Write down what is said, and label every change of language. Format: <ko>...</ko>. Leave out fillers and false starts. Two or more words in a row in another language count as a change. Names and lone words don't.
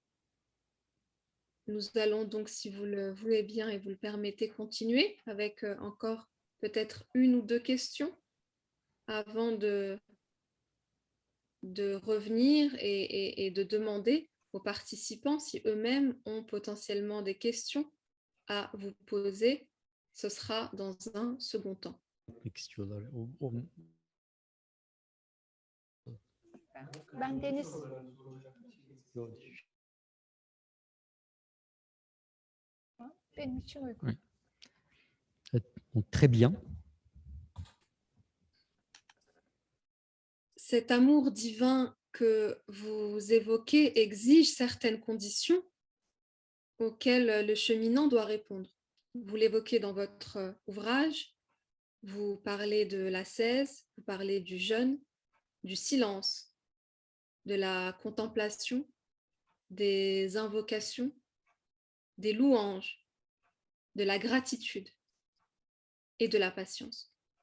<fr>Nous allons donc, si vous le voulez bien et vous le permettez, continuer avec encore peut-être une ou deux questions avant de revenir et de demander aux participants si eux-mêmes ont potentiellement des questions à vous poser. Ce sera dans un second temps.</fr> <tr>Ben Deniz. Benim için uygun.</tr> <fr>Donc, très bien. Cet amour divin que vous évoquez exige certaines conditions auxquelles le cheminant doit répondre. Vous l'évoquez dans votre ouvrage, vous parlez de l'ascèse, vous parlez du jeûne, du silence, de la contemplation, des invocations, des louanges, de la gratitude et de la patience.</fr>